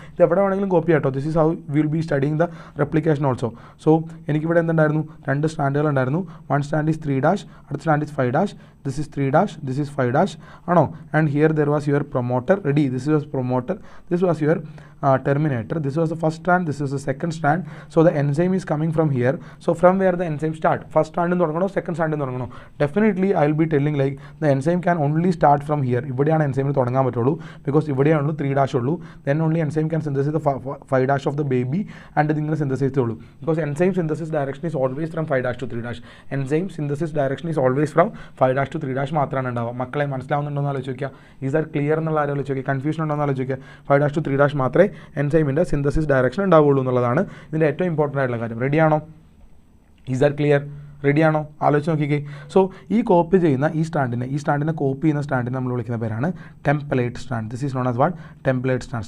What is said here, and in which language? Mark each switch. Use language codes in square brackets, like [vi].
[ml] ഇത് എവിടെ വേണമെങ്കിലും കോപ്പി ചെയ്യാം കേട്ടോ. [en] This is how will be studying the replication also. [ml] So എനിക്കിവിടെ എന്തുണ്ടായിരുന്നു? 2 സ്റ്റാൻഡുകൾ ഉണ്ടായിരുന്നു. 1 സ്റ്റാൻഡ് ഈസ് 3', അടുത്ത stand is 5'. [en] This is 3', this is 5' ആണോ? And here there was your promoter. Ready? This was promoter, this was your terminator. This was the first strand, this is the second strand. So the enzyme is coming from here. So from where the enzyme start? First strand in തുടങ്ങണോ second strand in തുടങ്ങണോ? Definitely I will be telling like the enzyme can only start from here. [ml] ഇവിടെയാണ് enzyme തുടങ്ങാൻ പറ്റുള്ളൂ because ഇവിടെയാണുള്ളൂ 3 dash ഉള്ളൂ. [en] Then only enzyme can synthesize the 5 dash of the baby and [ml] ഇതിങ്ങനെ synthesize ചെയ്യുള്ളൂ. [en] Because enzyme synthesis direction is always from 5 dash to 3 dash. Enzyme synthesis direction is always from 5 dash to 3 dash [ml] മാത്രമാണ് ഉണ്ടാവുക. മക്കളെ മനസ്സിലാവുന്നുണ്ടോ എന്ന് ആലോചിക്കുക. [en] Is that clear [ml] എന്നുള്ള ആരും ആലോചിക്കുക. കൺഫ്യൂഷൻ ഉണ്ടോ എന്ന് ആലോചിക്കുക. 5 dash to 3 dash മാത്രമേ എൻസൈമിൻ്റെ സിന്തസിസ് ഡയറക്ഷൻ ഉണ്ടാവുള്ളൂ എന്നുള്ളതാണ് ഇതിൻ്റെ ഏറ്റവും ഇമ്പോർട്ടൻ്റ് ആയിട്ടുള്ള കാര്യം. റെഡിയാണോ? [en] Is that clear? [ml] റെഡിയാണോ? ആലോചിച്ച് നോക്കിക്കേ. സോ ഈ കോപ്പി ചെയ്യുന്ന ഈ സ്റ്റാൻഡിനെ കോപ്പി ചെയ്യുന്ന സ്റ്റാൻഡിനെ നമ്മൾ വിളിക്കുന്ന പേരാണ് template stand. [en] This is known as what? [ml] Template stand.